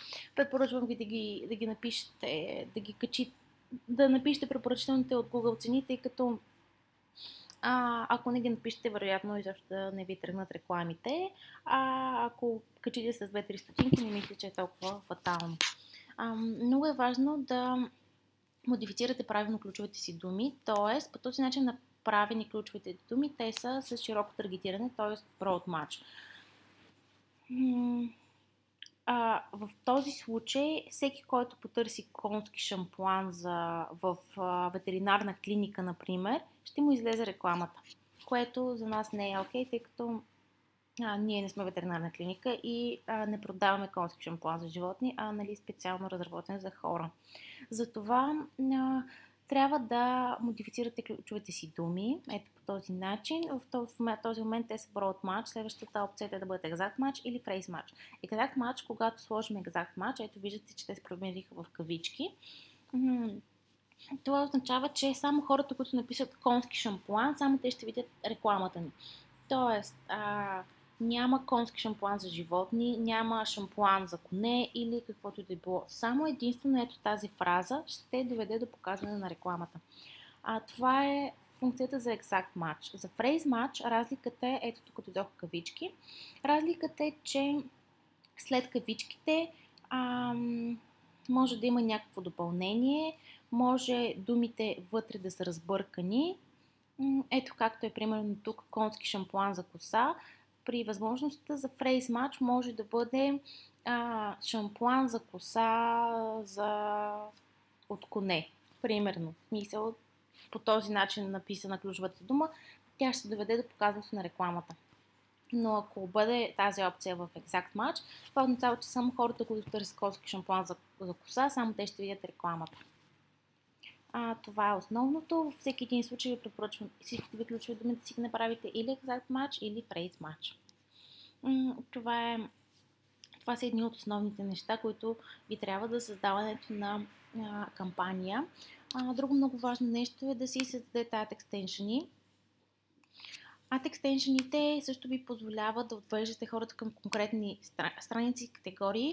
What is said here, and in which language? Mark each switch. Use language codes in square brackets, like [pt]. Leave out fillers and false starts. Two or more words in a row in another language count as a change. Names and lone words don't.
[bg] Препоръчвам ви да ги напишете, да напишете препоръчителните от Google цени, тъй като ако не ги напишете, вероятно изобщо да не ви тръгнат рекламите. Ако качите с 2-3 стотинки, не мисля, че е толкова фатално. Много е важно да модифицирате правилно ключовите си думи, т.е. по този начин направени ключовите думи, те са с широко таргетиране, т.е. [en] broad match. [bg] В този случай, всеки, който потърси конски шампуан в ветеринарна клиника, например, ще му излезе рекламата, което за нас не е окей, тъй като ние не сме ветеринарна клиника и не продаваме конски шампуан за животни, а специално разработен за хора. Затова трябва да модифицирате ключовете си думи. Ето по този начин. В този момент те са [en] broad match. [bg] Следващата опция е да бъде [en] exact match [bg] или [en] phrase match. Exact match, [bg] когато сложим [en] exact match, [bg] ето виждате, че те се промениха в кавички. Това означава, че само хората, които напишат конски шампуан, само те ще видят рекламата ни. Тоест, няма конски шампуан за животни, няма шампуан за коне или каквото и да е било. Само единствено ето тази фраза ще доведе до показване на рекламата. Това е функцията за [en] exact match. [bg] За [en] phrase match [bg] разликата е, ето тук дойдоха кавички, разликата е, че след кавичките може да има някакво допълнение, може думите вътре да са разбъркани. Ето както е примерно тук конски шампуан за коса. При възможността за [en] phrase match [bg] може да бъде шампуан за коса от коне. Примерно. Мисъл, по този начин написана ключовата дума, тя ще доведе до показването на рекламата. Но ако бъде тази опция в [en] exact match, [bg] това означава, че само хората, които търсят конски шампуан за коса, само те ще видят рекламата. Това е основното. Във всеки един случай ви препоръчвам всичките ви ключови думи да си ги направите или [en] exact match, [bg] или [en] phrase match. [bg] Това са едни от основните неща, които ви трябва за създаването на кампания. Друго много важно нещо е да си създадете [en] ad extension- [bg] и. [en] Ad extension- [bg] ите също ви позволяват да отвеждате хората към конкретни страници и категории.